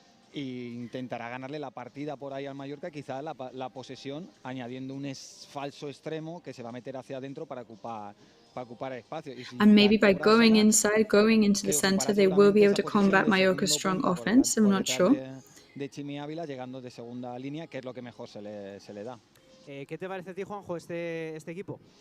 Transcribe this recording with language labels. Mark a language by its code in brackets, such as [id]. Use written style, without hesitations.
[es] Intentará ganarle la partida por ahí al Mallorca, quizá la posesión, añadiendo un falso extremo que se va a meter hacia adentro para ocupar espacio. [en] And maybe by going inside, going into the center, they will be able to combat Mallorca's strong offense. I'm not sure. [es] De Chimi Ávila llegando de segunda línea, que es lo que mejor se le da. ¿Qué te parece a ti, Juanjo, este equipo?